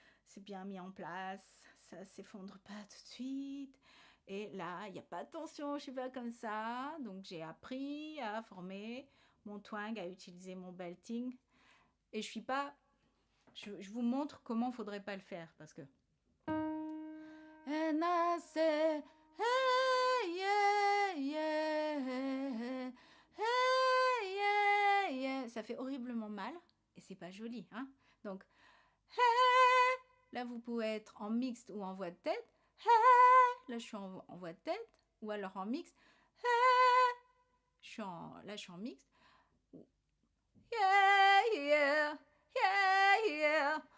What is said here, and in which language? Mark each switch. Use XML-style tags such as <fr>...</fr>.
<fr>C'est bien mis en place. Ça s'effondre pas tout de suite. Et là, il n'y a pas de tension, je ne suis pas comme ça. Donc, j'ai appris à former mon twang, à utiliser mon belting. Et je suis pas... Je vous montre comment il ne faudrait pas le faire. Parce que...</fr> <en>And I say, hey, yeah, yeah, hey, yeah, yeah.</en> <fr>Ça fait horriblement mal. Et c'est pas joli, hein. Donc, hey. Là, vous pouvez être en mixte ou en voix de tête. Hey. Là, je suis en voix de tête. Ou alors en mixte. Hey. Là, je suis en mixte.</fr> <en>Yeah, yeah, yeah, yeah.</en>